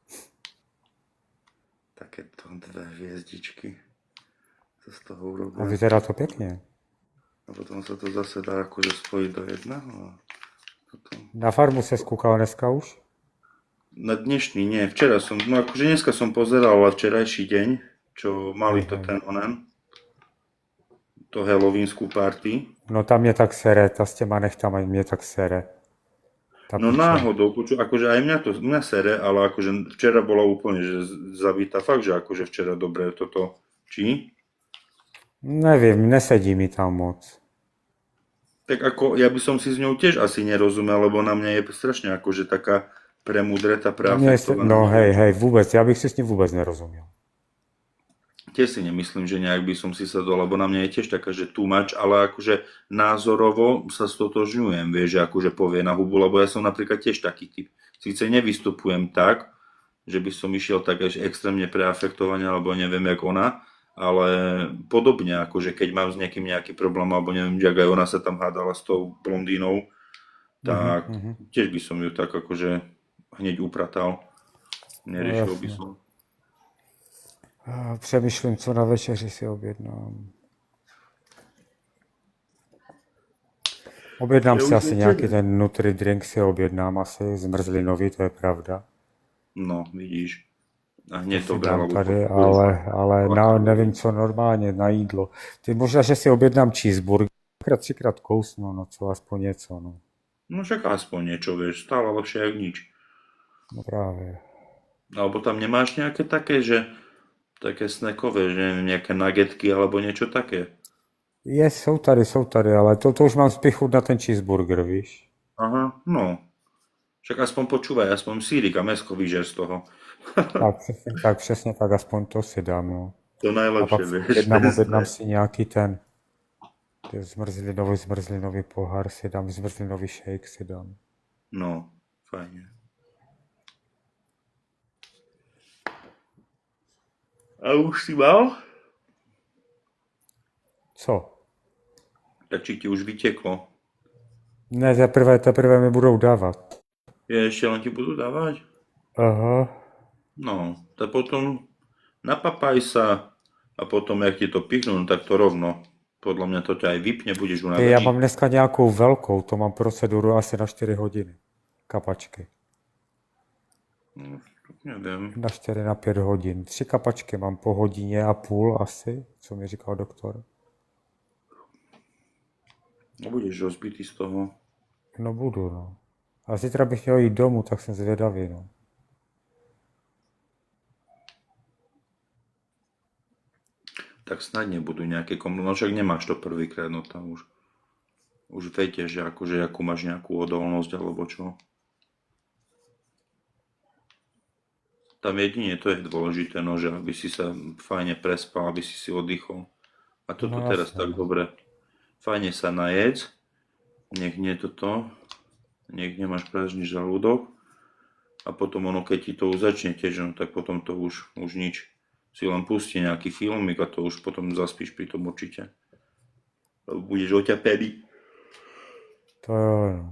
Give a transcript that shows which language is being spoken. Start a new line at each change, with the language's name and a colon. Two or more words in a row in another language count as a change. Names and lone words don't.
Slovak: Takéto 2 hviezdičky sa z toho A urobia. vyzerá to pěkně. A potom sa to zase dá akože spojiť do jedného. A potom...
Czech: Na farmu se skúkal dneska už?
Slovak: Na dnešný nie, včera som, no akože dneska som pozeral, ale včerajší deň, čo mali to ten onen, to halloweenskú party.
Czech: No tam mě tak sere, ta s těma nechtama mě tak sere.
Slovak: Tá No piča. náhodou, akože aj mňa sere, ale akože včera bola úplne, že zabitá. Fakt, že akože včera dobre toto. Či? Neviem, nesedí mi tam moc. Tak ako, ja by som si s ňou tiež asi nerozumel, lebo na mňa je strašne akože taká premudretá, preafektovaná. No neviem. hej, vôbec, ja bych si s ním vôbec nerozumiel. Tiež si nemyslím, že nejak by som si sadol, lebo na mňa je tiež taká, že
English: too much,
Slovak: ale akože názorovo sa stotožňujem, vieš, že akože povie na hubu, lebo ja som napríklad tiež taký typ. Síce nevystupujem tak, že by som išiel tak až extrémne preafektovane, alebo neviem, jak ona, ale podobne, akože keď mám s niekým nejaký problém, alebo neviem, jak aj ona sa tam hádala s tou blondínou, tak tiež by som ju tak akože hneď upratal. Neriešil by som.
Czech: Přemýšlím, co na večeři si objednám. Objednám si asi nějaký ten Nutri drink, si objednám asi, zmrzlinový, to je pravda.
Slovak: No, vidíš. A hneď to Si bralo.
Czech: dám tady, ale nevím, co normálně na jídlo. Ty možná, že si objednám cheeseburger, třikrát kousnu, no co, aspoň něco, no.
Slovak: No však aspoň niečo, vieš, stále lepšie jak nič.
Czech: No právě.
Slovak: Alebo tam nemáš nejaké také, že také snackové, že neviem, nejaké nuggetky alebo niečo také.
Czech: Jsou tady, ale to už mám spíš chuť na ten cheeseburger, víš.
Slovak: Aha, no. Však aspoň počúvaj, aspoň sírik a mäsko vyžer z toho.
Czech: Přesně tak, aspoň to si dám, no.
Slovak: To A najlepšie,
Czech: pak
Slovak: vieš.
Czech: objednám si nějaký ten zmrzlinový pohár si dám, zmrzlinový shake si dám.
Slovak: No, fajne. A už si mal?
Czech: Co?
Slovak: Tak či ti už vyteklo?
Czech: Ne, teprve mi budou dávat.
Slovak: Je, ešte len ti budú dávať? Aha. No, tak potom napapaj sa a potom, jak ti to pichnú, no tak to rovno. Podľa mňa to ťa aj vypne, budeš unavený.
Czech: Já mám dneska nějakou velkou, to mám proceduru asi na 4 hodiny. Kapačky.
Slovak: No, neviem.
Czech: Na 4 na 5 hodin. 3 kapačky mám po hodině a půl asi, co mi říkal doktor.
Slovak: No budeš rozbitý z toho.
Czech: No budu, no. A zítra bych měl jít domů, tak jsem zvědavý, no.
Slovak: Tak snad nebudú nejaké no však nemáš to prvýkrát, no tam už viete, že akože akú máš nejakú odolnosť alebo čo. Tam jedine to je dôležité, no, že aby si sa fajne prespal, aby si oddychol. A toto No, teraz jasné. tak dobre. Fajne sa najedz, nech nemáš prázdny žalúdok a potom ono, keď ti to už začne tiež, no, tak potom to už nič. Si len pustí nejaký filmik a to už potom zaspíš pri tom určite. Lebo budeš oťapený.
Czech: To jo, no.